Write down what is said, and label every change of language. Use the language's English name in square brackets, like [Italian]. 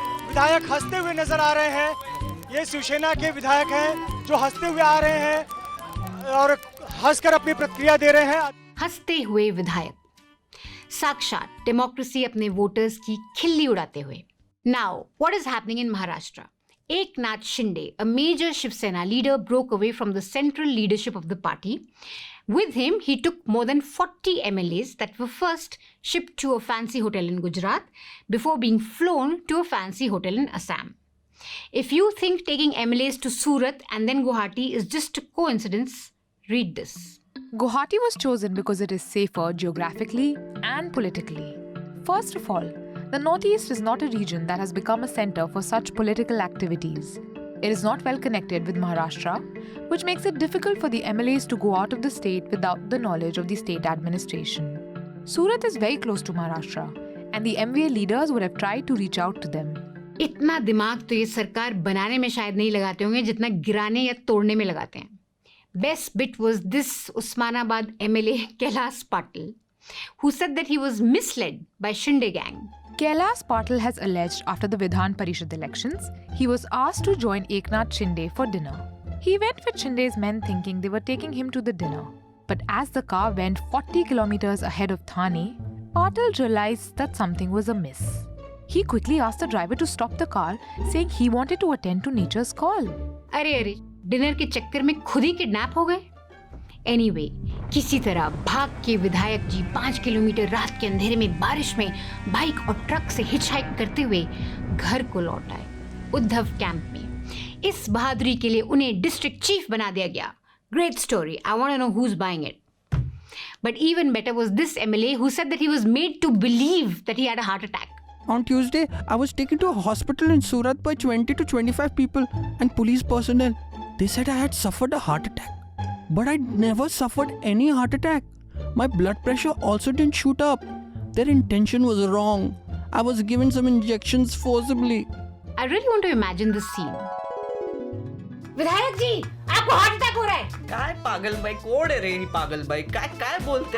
[Hindi] विधायक हंसते हुए नजर आ रहे हैं। ये शिवसेना के विधायक हैं जो हंसते हुए आ रहे हैं और हंसकर अपनी प्रतिक्रिया दे रहे हैं। हंसते हुए विधायक, साक्षात डेमोक्रेसी अपने वोटर्स की खिल्ली उड़ाते हुए। [English] Now what is happening in Maharashtra? Eknath Shinde, a major Shiv Sena leader, broke away from the central leadership of the party. With him, he took more than 40 MLAs that were first shipped to a fancy hotel in Gujarat before being flown to a fancy hotel in Assam. If you think taking MLAs to Surat and then Guwahati is just a coincidence, read this. Guwahati was chosen because it is safer geographically and politically. First of all, the Northeast is not a region that has become a center for such political activities. It is not well connected with Maharashtra, which makes it difficult for the MLAs to go out of the state without the knowledge of the state administration. Surat is very close to Maharashtra, and the MVA leaders would have tried to reach out to them. [Hindi] इतना दिमाग तो ये सरकार बनाने में शायद नहीं लगाते होंगे जितना गिराने या तोड़ने में लगाते हैं. [English] Best bit was this Osmanabad MLA Kailas Patil, who said that he was misled by Shinde gang. Kailas Patil has alleged after the Vidhan Parishad elections, he was asked to join Eknath Shinde for dinner. He went with Shinde's men thinking they were taking him to the dinner. But as the car went 40 kilometers ahead of Thane, Patil realized that something was amiss. He quickly asked the driver to stop the car, saying he wanted to attend to nature's call. [Hindi] अरे dinner के चक्कर में खुद ही kidnap हो गए. Anyway, किसी तरह भाग के विधायक जी 5 किलोमीटर रात के अंधेरे में बारिश में बाइक और ट्रक से हिचहाइक करते हुए घर को लौट आए उद्धव कैंप में. इस बहादुरी के लिए उन्हें डिस्ट्रिक्ट चीफ बना दिया गया. [English] Great story. I want to know who's buying it. But even better was this MLA who said that he was made to believe that he had a heart attack. On Tuesday, I was taken to a hospital in Surat by 20 to 25 people and police personnel. They said I had suffered a heart attack. But I never suffered any heart attack. My blood pressure also didn't shoot up. Their intention was wrong. I was given some injections forcibly. I really want to imagine this scene. [Hindi] विधायक जी, आपको heart attack हो रहा है. [Marathi] काय पागल बाई कोण आहे रे ही पागल बाई काय काय बोलते